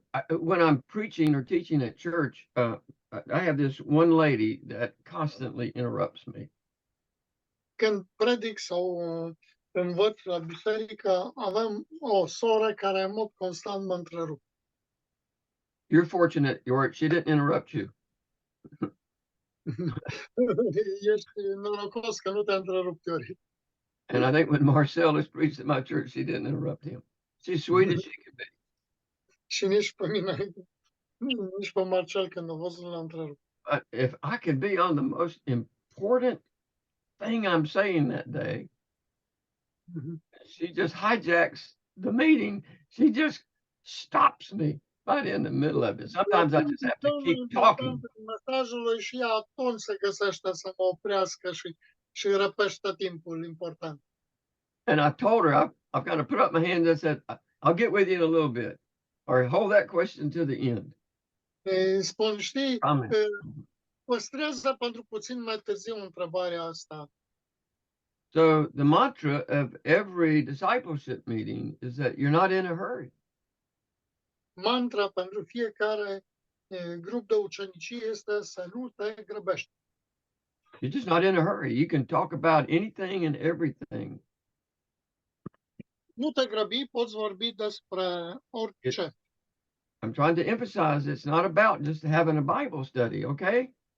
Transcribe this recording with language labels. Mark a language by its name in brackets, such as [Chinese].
[English] When I'm preaching or teaching at church, I have this one lady that constantly interrupts me. [Romanian] Când predic sau învăț la biserică, avem o soră care în mod constant mă întrerupe. [English] You're fortunate, George, she didn't interrupt you. [Romanian] Ești norocos că nu te-a întrerupt, Iori. [English] And I think when Marcel has preached at my church, she didn't interrupt him. She's sweet as she can be. [Romanian] Și nici pe mine, nici pe Marcel când a văzut l-a întrerupt. [English] But if I could be on the most important thing I'm saying that day, she just hijacks the meeting. She just stops me right in the middle of it. Sometimes I just have to keep talking. [Romanian] Mesajului și ea atunci se găsește să mă oprească și răpește timpul important. [English] And I told her, I've got to put up my hand and said, I'll get with you in a little bit, or hold that question to the end. [Romanian] Spun, știi, Amen. păstrează pentru puțin mai târziu întrebarea asta. [English] So the mantra of every discipleship meeting is that you're not in a hurry. [Romanian] Mantra pentru fiecare grup de ucenicie este să nu te grăbești. [English] You're just not in a hurry. You can talk about anything and everything. [Romanian] Nu te grăbi, poți vorbi despre orice. [English] I'm trying to emphasize it's not about just having a Bible study, okay?